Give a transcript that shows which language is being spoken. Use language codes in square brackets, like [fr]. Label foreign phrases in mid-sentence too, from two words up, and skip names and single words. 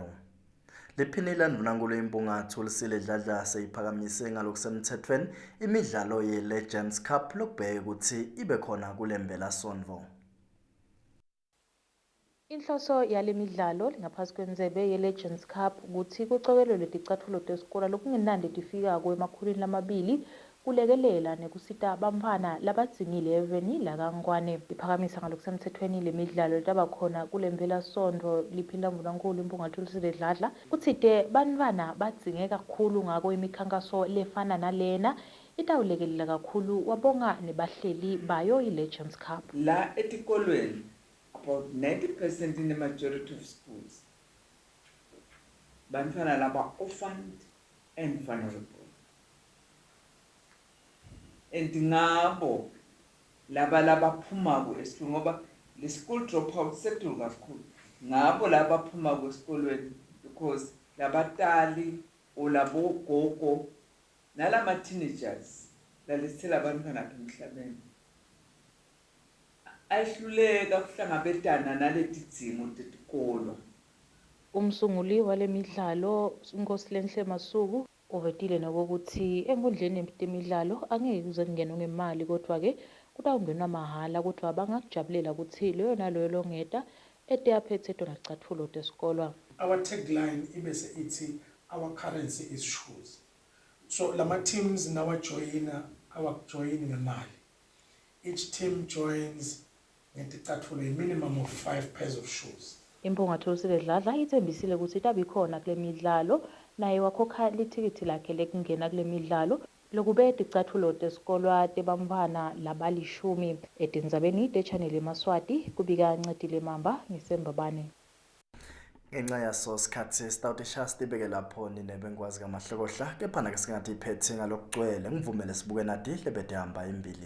[ss] Liphinile ndvunankhulu imbungathu Thulisile Dladla seyiphakamise ngalokusemthethweni imidlalo ye-Legends Cup lokubheka ukuthi ibe khona kule mpelasonto. Inhloso yale midlalo ngaphansi kwendzebe ye-Legends Cup ukuthi kucokelelwe ticatfulo tesikole lokungenandi tifikako emakhulwini lamabili kulekelela nekusita bantfwana labadzingile eveni lakangwane. Iphakamisa ngalokusemthethweni le midlalo litaba khona kule mpelasonto liphinda ndvunankhulu imbungathu Thulisile Dladla kutsite bantfwana badzinge kakhulu ngako imikhankaso lefana nalena itawulekelela kakhulu wabonga nebahleli bayo i-Legends Cup. La etikolweni [en] about 90% in the majority of schools [ss] bantfwana laba [en] orphaned and vulnerable. [ss] And ngabo labaphumako esikolweni ngoba le [en] school dropout [ss] sekudulu kakhulu ngabo labaphumako esikolweni because labatali olabo gogo nalama teenagers lalithela abantwana apha emhlabeni ayihluleka kuhlangabetana naletidzingo tetikolo. Umsunguli wale midlalo uNkosilenhle Masuku uvetile nokuthi enkundleni temidlalo angeke kuze kungene ngemali kodwa-ke kutawungenwa mahhala kodwa bangakujabulela ukuthi leyo naloyo longeta eteyaphethe tona ticatfulo tesikolo. [en] Our tagline [ss] ibese ithi [en] our currency is shoes. [ss] So lama teams nawajoyina awakujoyini ngemali. [en] Each team joins ngeticatfulo a minimum of 5 pairs of shoes. [ss] Imbungathu Thulisile Dladla ithembisile ukuthi itabikhona kule midlalo naye wakhokha lithikithi lakhe lekungena kule midlalo lokube ticathulo tesikolwa tebantfwana labalishumi etindzabeni te-Channel Maswati kubika Ncedile Mamba ngisembabane. Ngenxa yaso sikhathi sitawutisha sibeke lapho ninebengikwazi kamahlokohla kepha nake singathi iphethe ngalokugcwele ngivumele sibuke nathi lebede hamba imbili.